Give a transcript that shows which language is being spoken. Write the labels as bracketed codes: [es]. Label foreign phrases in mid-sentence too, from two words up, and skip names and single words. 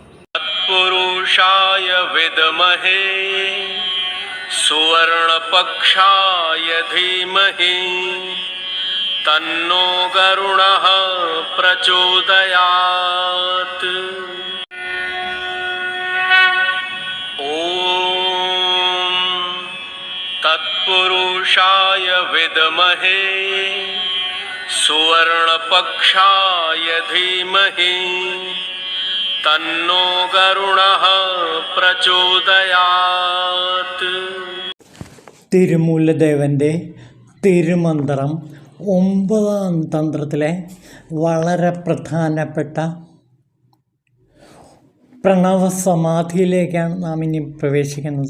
[sa] तत्पुरुषाय विद्महे सुवर्णपक्षाय धीमहि तन्नो गरुडः प्रचोदयात्। ॐ तत्पुरुषाय विद्महे सुवर्णपक्षाय धीमहि തന്നോ ഗരുഡഃ പ്രചോദയാത്. [ml] തിരുമൂലദേവൻ്റെ തിരുമന്ത്രം 9ാം തന്ത്രത്തിലെ വളരെ പ്രധാനപ്പെട്ട പ്രണവസമാധിയിലേക്കാണ് നാം ഇനി പ്രവേശിക്കുന്നത്.